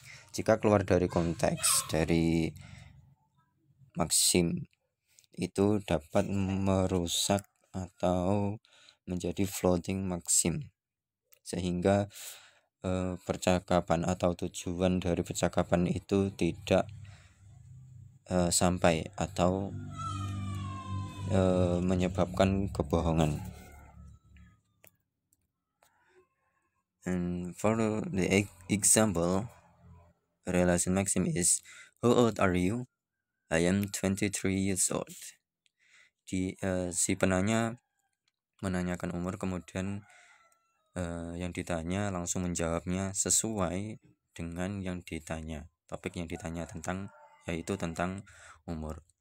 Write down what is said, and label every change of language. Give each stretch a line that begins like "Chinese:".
Indonesian: Jika keluar dari konteks dari maxim itu dapat merusak atau menjadi floating maxim, sehingga percakapan atau tujuan dari percakapan itu tidak sampai atau menyebabkan kebohongan.
English: And for the example, relation maxim is how old are you? I am 23 years old.
Indonesian: Si penanya menanyakan umur, kemudian yang ditanya langsung menjawabnya sesuai dengan yang ditanya, topik yang ditanya yaitu tentang umur.